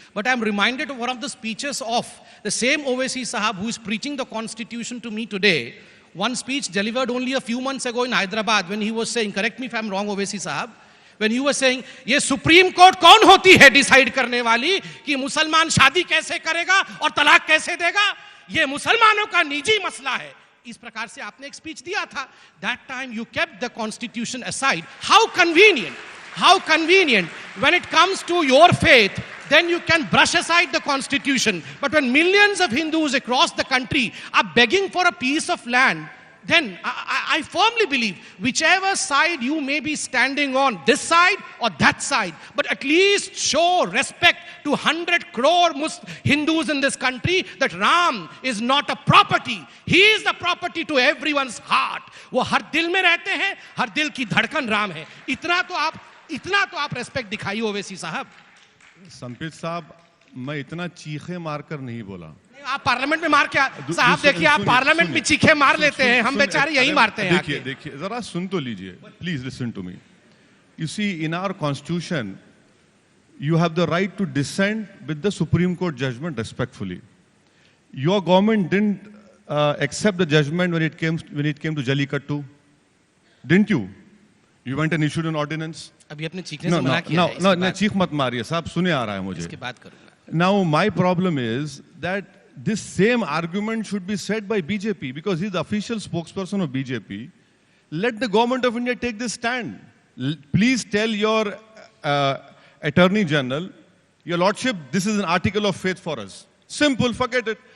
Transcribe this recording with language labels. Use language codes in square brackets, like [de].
[en] But I'm reminded of one of the speeches of the same Owaisi Sahab who is preaching the constitution to me today. One speech delivered only a few months ago in Hyderabad when he was saying, correct me if I'm wrong, Owaisi Sahab, when he was saying, [hi] ये supreme court कौन होती है decide करने वाली कि मुसलमान शादी कैसे करेगा और तलाक कैसे देगा? ये मुसलमानों का निजी मसला है. इस प्रकार से आपने एक स्पीच दिया था. [en] That time you kept the constitution aside. How convenient. How convenient. When it comes to your faith, then you can brush aside the constitution. But when millions of Hindus across the country are begging for a piece of land, then I firmly believe whichever side you may be standing on, this side or that side, but at least show respect to 100 crore Hindus in this country that Ram is not a property. He is the property to everyone's heart. [hi] वो हर दिल में रहते हैं, हर दिल की धड़कन राम है. इतना तो आप respect दिखाइए ओवैसी साहब. संपित साहब, मैं इतना चीखे मारकर नहीं बोला. आप पार्लियामेंट में मार क्या साहब? देखिए, आप पार्लियामेंट में चीखे मार लेते हैं, हम बेचारे यही मारते हैं. देखिए जरा सुन तो लीजिए. [en] Please listen to me. You see, in our constitution, you have the right to dissent with the Supreme Court judgment respectfully. Your government didn't accept the judgment when it came to Jallikattu, didn't you? You went and issued an ordinance. [hi] अभी अपने चीखने से मना किया है. No, चीख मत मारिए साहब, सुने आ रहा है मुझे. इसके बाद करूंगा. [en] Now my problem is that this same argument should be said by BJP because he's the official spokesperson of BJP. Let the government of India take this stand. Please tell your Attorney General, Your Lordship, this is an article of faith for us. Simple, forget it.